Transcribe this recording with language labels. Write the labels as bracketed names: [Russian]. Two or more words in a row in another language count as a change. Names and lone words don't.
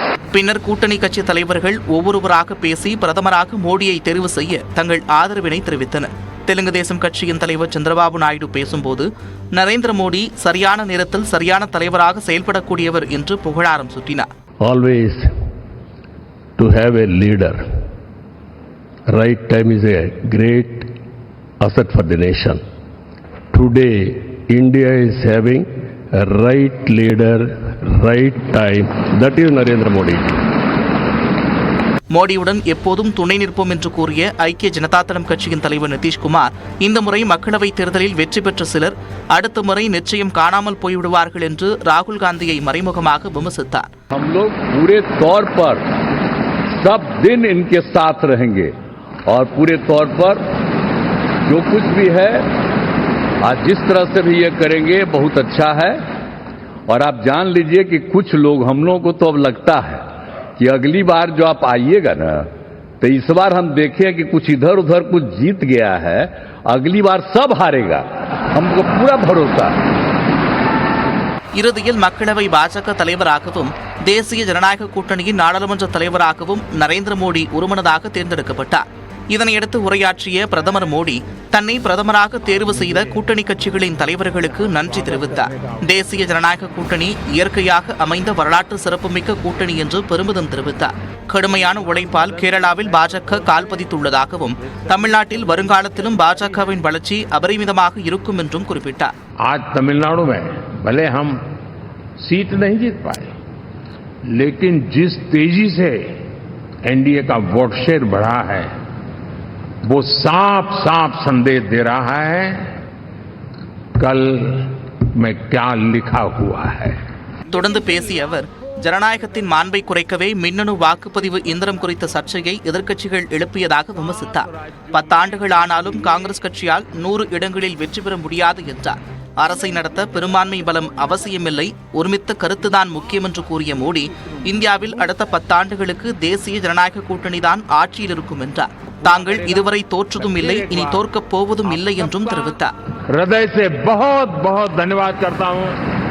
[Tamil] பின்னர் கூட்டணி கட்சி தலைவர்கள் ஒவ்வொருவராக பேசி பிரதமராக மோடியை தெரிவு செய்ய தங்கள் ஆதரவினை தெரிவித்தனர். தெலுங்கு தேசம் கட்சியின் தலைவர் சந்திரபாபு நாயுடு பேசும்போது நரேந்திர மோடி சரியான நேரத்தில் சரியான தலைவராக செயல்படக்கூடியவர் என்று புகழாரம் சூட்டினார். [English] Always to have a leader. Right time is a great asset for the nation. Today, India is having a right leader, right time. That is Narendra Modi. [Tamil] மோடியுடன் எப்போதும் துணை நிற்போம் என்று கூறிய ஐக்கிய ஜனதா தளம் கட்சியின் தலைவர் நிதிஷ்குமார் இந்த முறை மக்களவைத் தேர்தலில் வெற்றி பெற்ற சிலர் அடுத்த முறை நிச்சயம் காணாமல் போய்விடுவார்கள் என்று ராகுல் காந்தியை மறைமுகமாக விமர்சித்தார். [Hindi] हम लोग पूरे तौर पर सब दिन इनके साथ रहेंगे और पूरे तौर पर जो कुछ भी है आज जिस तरह से भी ये करेंगे बहुत अच्छा है. और आप जान लीजिए कि कुछ लोग हम लोगों को तो अब लगता है कि अगली बार जो आप आइएगा ना तो इस बार हम देखें कि कुछ इधर उधर कुछ जीत गया है, अगली बार सब हारेगा, हमको पूरा भरोसा है. [Tamil] இறுதியில் மக்களவை பாஜக தலைவராகவும் தேசிய ஜனநாயக கூட்டணியின் நாடாளுமன்ற தலைவராகவும் நரேந்திர மோடி ஒருமனதாக தேர்ந்தெடுக்கப்பட்டார். இதனையடுத்து உரையாற்றிய பிரதமர் மோடி தன்னை பிரதமராக தேர்வு செய்த கூட்டணி கட்சிகளின் தலைவர்களுக்கு நன்றி தெரிவித்தார். தேசிய ஜனநாயக கூட்டணி இயற்கையாக அமைந்த வரலாற்று சிறப்புமிக்க கூட்டணி என்று பெருமிதம் தெரிவித்தார். கடுமையான உழைப்பால் கேரளாவில் பாஜக கால் பதித்துள்ளதாகவும் தமிழ்நாட்டில் வருங்காலத்திலும் பாஜகவின் வளர்ச்சி அபரிமிதமாக இருக்கும் என்றும் குறிப்பிட்டார். [Hindi] आज तमिलनाडु में भले हम सीट नहीं जीत पाए, लेकिन जिस तेजी से एनडीए का [English] vote share [Hindi] बढ़ा है वो साफ साफ संदेश दे रहा है कल में क्या लिखा हुआ है. [Tamil] தொடர்ந்து பேசிய அவர் ஜனநாயகத்தின் மாண்பை குறைக்கவே மின்னணு வாக்குப்பதிவு இயந்திரம் குறித்த சர்ச்சையை எதிர்க்கட்சிகள் எழுப்பியதாக விமர்சித்தார். 10 ஆண்டுகள் ஆனாலும் காங்கிரஸ் கட்சியால் 100 இடங்களில் வெற்றி பெற முடியாது என்றார். அரசை நடத்த பெரும்பான்மை பலம் அவசியமில்லை, ஒருமித்த கருத்துதான் முக்கியம் என்று கூறிய மோடி இந்தியாவில் அடுத்த 10 ஆண்டுகளுக்கு தேசிய ஜனநாயக கூட்டணிதான் ஆட்சியில் இருக்கும் என்றார். தாங்கள் இதுவரை தோற்றதும் இல்லை, இனி தோற்கப் போவதும் இல்லை என்றும் தெரிவித்தார். [Hindi] हृदय से बहुत बहुत धन्यवाद करता हूं